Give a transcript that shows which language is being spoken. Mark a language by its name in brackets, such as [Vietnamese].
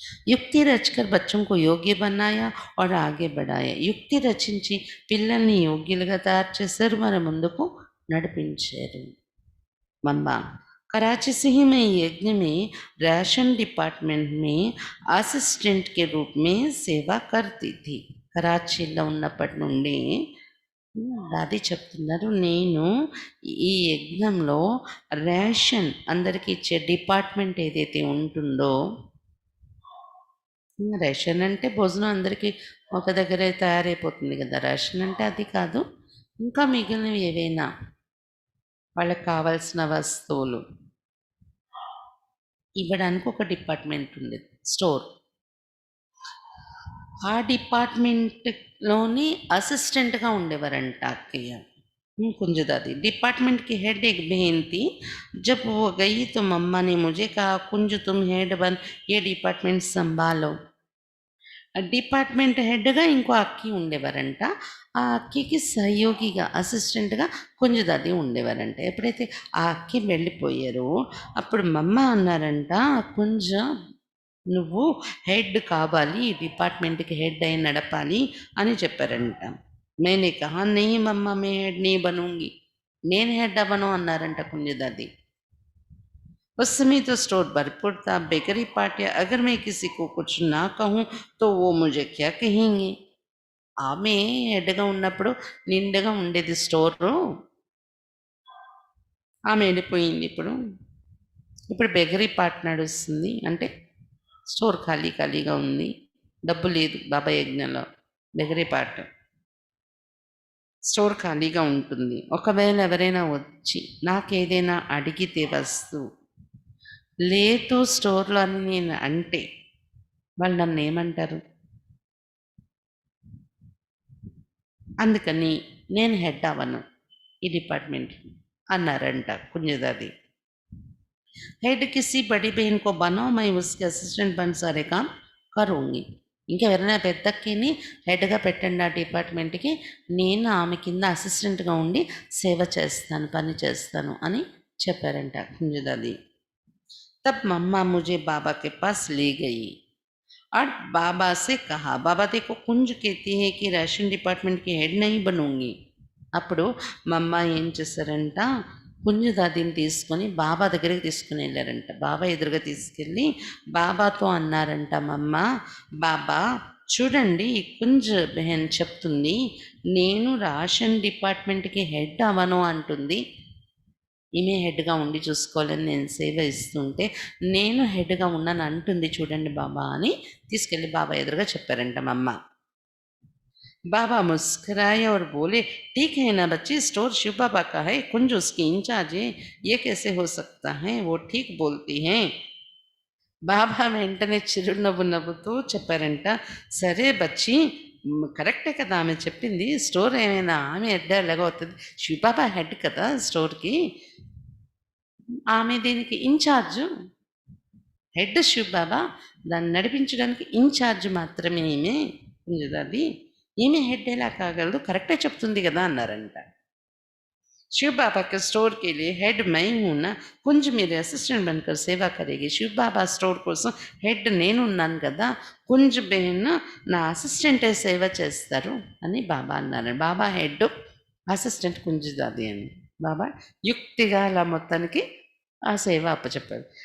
[Hindi] యుక్తి రచకర్ बच्चों को योग्य बनाया और आगे बढ़ाया. [Telugu] యుక్తి రచించి పిల్లల్ని యోగ్యులుగా తయారు చేశారు, మరి ముందుకు నడిపించారు. [Hindi] మమ్మ कराची से ही मैं यज्ञ में राशन डिपार्टमेंट में असिस्टेंट के रूप में सेवा करती थी. [Telugu] कराचीలో ఉన్నప్పటి నుండి దాది చెప్తున్నారు, నేను ఈ యజ్ఞంలో రేషన్ అందరికీ ఇచ్చే డిపార్ట్మెంట్ ఏదైతే ఉంటుందో, రేషన్ అంటే భోజనం అందరికీ ఒక దగ్గరే తయారైపోతుంది కదా, రేషన్ అంటే అది కాదు, ఇంకా మిగిలినవి ఏవైనా వాళ్ళకి కావాల్సిన వస్తువులు ఇవ్వడానికి ఒక డిపార్ట్మెంట్ ఉంది, స్టోర్. ఆ డిపార్ట్మెంట్లోని అసిస్టెంట్గా ఉండేవారంట అక్కయ్య कुंजदादी. [Hindi] डिपार्टमेंट की हेड एक बहन थी. जब वो गई तो मम्मा ने मुझे कहा, कुंज तुम हेड बन, ये डिपार्टमेंट संभालो. [Telugu] డిపార్ట్మెంట్ హెడ్గా ఇంకో అక్కి ఉండేవారంట. ఆ అక్కికి సహయోగిగా అసిస్టెంట్గా కుంజదాది ఉండేవారంట. ఎప్పుడైతే ఆ అక్కి వెళ్ళిపోయారో అప్పుడు మమ్మ అన్నారంట, కుంజ నువ్వు హెడ్ కావాలి, ఈ డిపార్ట్మెంట్కి హెడ్ అయి నడపాలి అని చెప్పారంట. [Hindi] मैंने कहा नहीं मम्मा मैं हेड नहीं बनूंगी, [Telugu] నేను హెడ్ అవ్వను అన్నారంట కుంజదాది. [Hindi] उस समय तो स्टोर भरपूर था, बेकरी पार्टियाँ, अगर मैं किसी को कुछ ना कहूँ तो वो मुझे क्या कहेंगे. [Telugu] ఆమె హెడ్‌గా ఉన్నప్పుడు నిండుగా ఉండేది స్టోరు. ఆమె వెళ్ళిపోయింది ఇప్పుడు. ఇప్పుడు బేకరీ పార్ట్ నడుస్తుంది. అంటే స్టోర్ ఖాళీ ఖాళీగా ఉంది. డబ్బు లేదు బాబా యజ్ఞంలో. Bakery part. స్టోర్ ఖాళీగా ఉంటుంది. ఒకవేళ ఎవరైనా వచ్చి నాకేదైనా అడిగితే వస్తువు, లేదు స్టోర్‌లో అని నేను అంటే, వాళ్ళు నన్నేమంటారు? అందుకని నేను హెడ్ అవ్వను ఈ డిపార్ట్‌మెంట్‌కి అన్నారంట कुंजदादी। [Hindi] हेड किसी बड़ी बहन को बनाओ, मैं उसके असिस्टेंट बन सारे काम करूँगी। [Telugu] ఇంకెవరైనా పెద్దక్కిని హెడ్‌గా పెట్టండి ఆ డిపార్ట్‌మెంట్‌కి. నేను ఆమె కింద అసిస్టెంట్‌గా ఉండి సేవ చేస్తాను, పని చేస్తాను అని చెప్పారంట कुंजदादी। [Hindi] तब मम्मा मुझे बाबा के पास ले गई और बाबा से कहा, बाबा देखो कुंज कहती है कि రేషన్ డిపార్ట్‌మెంట్ की हेड नहीं बनूँगी। [Telugu] అప్పుడు మా అమ్మ ఏం చేశారంట, పుంజు దాదిని తీసుకొని బాబా దగ్గరికి తీసుకుని వెళ్ళారంట. బాబా ఎదురుగా తీసుకెళ్ళి బాబాతో అన్నారంట మా అమ్మ, బాబా చూడండి ఈ కుంజ్ బెహన్ చెప్తుంది, నేను రేషన్ డిపార్ట్మెంట్‌కి హెడ్ అవ్వను అంటుంది. ఈమె హెడ్‌గా ఉండి చూసుకోవాలని నేను సేవ ఇస్తుంటే, నేను హెడ్‌గా ఉన్నాను అంటుంది చూడండి బాబా అని తీసుకెళ్ళి బాబా ఎదురుగా చెప్పారంట మా అమ్మ. [Hindi] बाबा मुस्कुराए और बोले, ठीक है ना बच्ची, स्टोर शिव बाबा का है, कुंज उसकी इंचार्ज है, ये कैसे हो सकता है, वो ठीक बोलती हैं। [Telugu] బాబా వెంటనే చిరునవ్వు నవ్వుతూ చెప్పారంట, సరే బచ్చి, కరెక్టే కదా ఆమె చెప్పింది, స్టోర్ ఏమైనా ఆమె హెడ్ ఎలాగో అవుతుంది, శివబాబా హెడ్ కదా స్టోర్కి, ఆమె దీనికి ఇన్ఛార్జు, హెడ్ శివబాబా, దాన్ని నడిపించడానికి ఇన్ఛార్జ్ మాత్రమే ఈమె అది, ఈమె హెడ్ ఎలా కాగలదు, కరెక్టే చెప్తుంది కదా అన్నారంట. [Hindi] शिव बाबा के स्टोर के लिए हेड मैं हूँ ना, कुंज मेरे असिस्टेंट बनकर सेवा करेगी, शिव बाबा स्टोर [Telugu] కోసం హెడ్ నేనున్నాను కదా, కుంజ్ బెహన్ నా అసిస్టెంటే సేవ చేస్తారు అని బాబా అన్నారు. బాబా హెడ్, అసిస్టెంట్ కుంజదాది అని బాబా యుక్తిగా అలా మొత్తానికి ఆ సేవ అప్పచెప్పారు.